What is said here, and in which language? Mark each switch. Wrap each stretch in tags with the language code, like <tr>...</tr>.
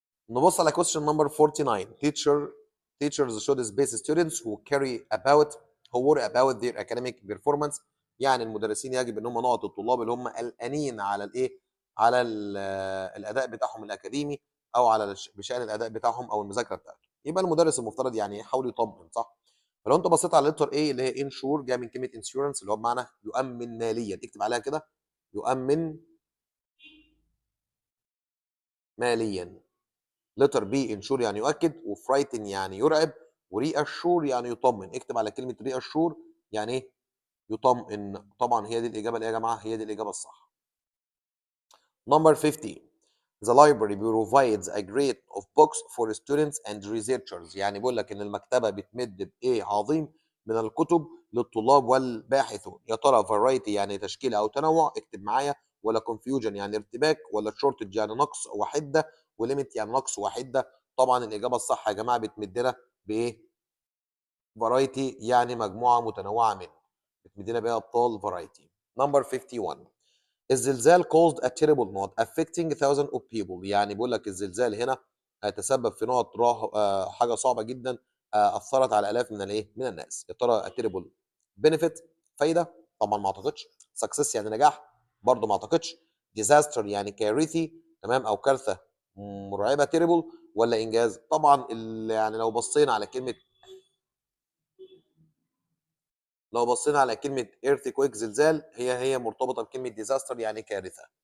<ar>نبص على question number 49.</ar> <en>Teachers should space students who worry about their academic performance.</en> <ar>يعني المدرسين يجب ان هم نقط الطلاب اللي هم قلقانين على الايه؟ على الاداء بتاعهم الاكاديمي او على بشان الاداء بتاعهم او المذاكره بتاعتهم. يبقى المدرس المفترض يعني يحاول يطمن، صح؟ فلو انت بصيت على لتر ايه اللي هي انشور، جايه من كلمه انشورنس اللي هو بمعنى يؤمن ماليا، اكتب عليها كده يؤمن ماليا. لتر بي انشور يعني يؤكد، وفرايتن يعني يرعب، وري اشور يعني يطمن. اكتب على كلمه ري اشور يعني ايه؟ يطمئن. طبعا هي دي الاجابه اللي يا جماعه هي دي الاجابه الصح. Number 50.</ar> <en>The library provides a grade of books for students and researchers.</en> <ar>يعني بيقول لك ان المكتبه بتمد بايه عظيم من الكتب للطلاب والباحثون. يا ترى variety يعني تشكيل او تنوع، اكتب معايا، ولا confusion يعني ارتباك، ولا shortage يعني نقص وحده، وlimit يعني نقص وحده؟ طبعا الاجابه الصح يا جماعه بتمدنا بايه؟ variety يعني مجموعه متنوعه منه. بتمدنا بايه يا ابطال؟ variety.</ar> <en>Number 51. الزلزال caused a terrible not affecting thousands of people.</en> <ar>يعني بيقول لك الزلزال هنا تسبب في نقط حاجه صعبه جدا، اثرت على الاف من الايه؟ من الناس. يا ترى a terrible benefit فايده؟ طبعا ما اعتقدش. success يعني نجاح؟ برضه ما اعتقدش. disaster يعني كارثي، تمام، او كارثه مرعبه terrible، ولا انجاز؟ طبعا يعني لو بصينا على كلمه earthquake زلزال، هي مرتبطه بكلمه disaster يعني كارثه.</ar>